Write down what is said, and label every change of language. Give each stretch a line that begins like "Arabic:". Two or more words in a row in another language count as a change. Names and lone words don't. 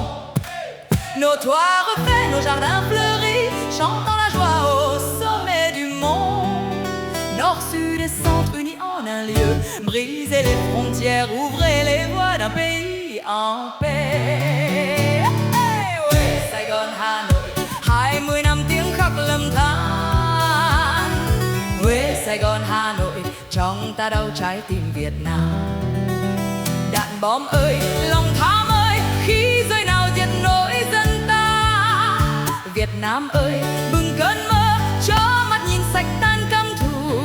French: Nos toits refaits, nos jardins fleuris, chantant la joie au sommet du monde. Nord, sud et centre unis en un lieu, brisez les frontières, ouvrez les voies d'un pays en paix.
Vietnamese: Hey, oui, Saigon, Hanoï, 20 năm tiếng khắc lâm than. Oui, Saigon, Hanoï, trong ta đau trái tim Việt Nam. Đạn bom ơi, lòng tham ơi, khi rơi nào diệt nỗi dân ta. Việt Nam ơi, bừng cơn mơ, cho mắt nhìn sạch tan căm thù.